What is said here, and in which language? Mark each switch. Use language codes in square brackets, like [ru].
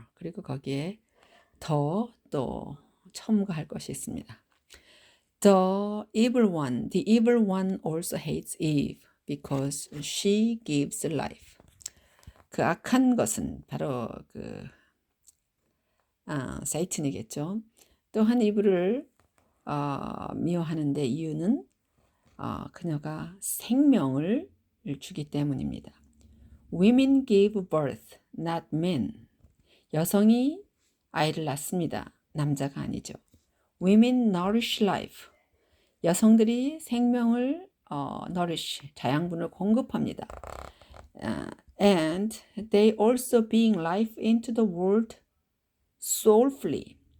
[ko] 그리고 거기에 더 또 첨가할 것이 있습니다. [en] The evil one also hates Eve because she gives life. [ko] 그 악한 것은 바로 사이튼이겠죠. 또한 이브를 미워하는데 이유는 그녀가 생명을 주기 때문입니다. [en] Women give birth, not men. [ko] 여성이 아이를 낳습니다. 남자가 아니죠. [en] Women nourish life. [ko] 여성들이 생명을 nourish, 자양분을 공급합니다. [en] And they also bring life into the world soulfully.